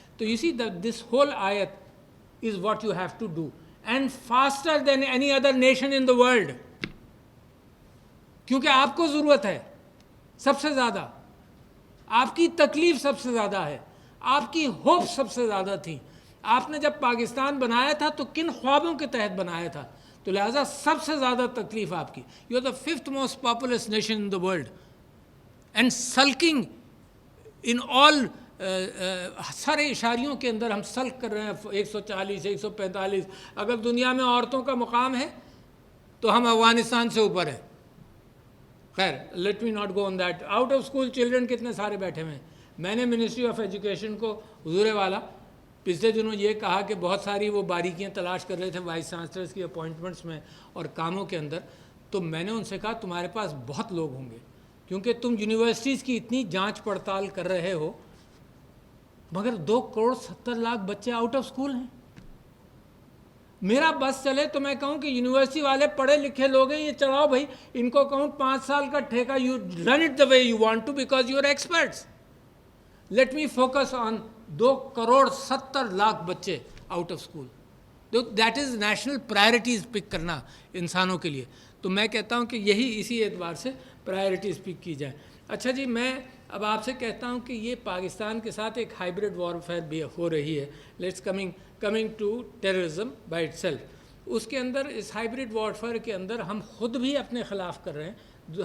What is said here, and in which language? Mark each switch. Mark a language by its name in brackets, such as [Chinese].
[Urdu] تو [English] you see that this whole ayat is what you have to do, and faster than any other nation in the world, [Urdu] کیونکہ آپ کو ضرورت ہے سب سے زیادہ, آپ کی تکلیف سب سے زیادہ ہے, آپ کی ہوپ سب سے زیادہ تھی. آپ نے جب پاکستان بنایا تھا تو کن خوابوں کے تحت بنایا تھا, تو لہٰذا سب سے زیادہ تکلیف آپ کی. [English] you are the 5th most populous nation in the world, and sulking in all [Urdu] سارے اشاریوں کے اندر ہم سلق کر رہے ہیں 140 145. اگر دنیا میں عورتوں کا مقام ہے تو ہم افغانستان سے اوپر ہیں. خیر [English] Let me not go on that. [Urdu] Out of school children کتنے سارے بیٹھے ہوئے ہیں. میں نے منسٹری آف ایجوکیشن کو حضور والا پچھلے دنوں یہ کہا کہ بہت ساری وہ باریکیاں تلاش کر رہے تھے وائس چانسلرس کی اپوائنٹمنٹس میں اور کاموں کے اندر. تو میں نے ان سے کہا تمہارے پاس بہت لوگ ہوں گے کیونکہ تم یونیورسٹیز کی اتنی جانچ پڑتال کر رہے ہو مگر 2.70 کروڑ بچے آؤٹ آف اسکول ہیں. میرا بس چلے تو میں کہوں کہ یونیورسٹی والے پڑھے لکھے لوگ ہیں, یہ چلاؤ بھائی, ان کو کہوں 5 سال کا ٹھیکہ, [English] You run it the way you want to because you are experts. Let me focus on 2.70 [Urdu] crore بچے [English] Out of school. That is national priorities pick [Urdu] کرنا انسانوں کے لیے. تو میں کہتا ہوں کہ یہی اسی اعتبار سے پرائرٹیز پک کی جائیں. اچھا جی, میں اب آپ سے کہتا ہوں کہ یہ پاکستان کے ساتھ ایک ہائیبرڈ وارفیئر بھی ہو رہی ہے. [English] Let's coming to terrorism by itself. [Urdu] اس کے اندر اس ہائیبرڈ وارفیئر کے اندر ہم خود بھی اپنے خلاف کر رہے ہیں.